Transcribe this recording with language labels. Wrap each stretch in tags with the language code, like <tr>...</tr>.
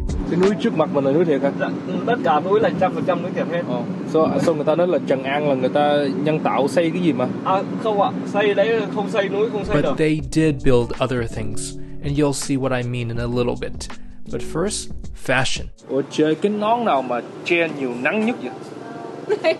<vi>Cái núi trước mặt mình là núi thiệt hả? Dạ, tất cả núi là 100% núi thiệt hết. Sao người ta nói là Trang An là người ta nhân tạo xây cái gì mà? À không ạ, xây đấy không xây núi không xây</vi> <en>But</en> <vi>được.</vi> <en>they did build other things, and you'll see what I mean in a little bit. But first, fashion.</en> <vi>Ủa chơi cái nón nào mà che nhiều nắng nhất vậy?</vi>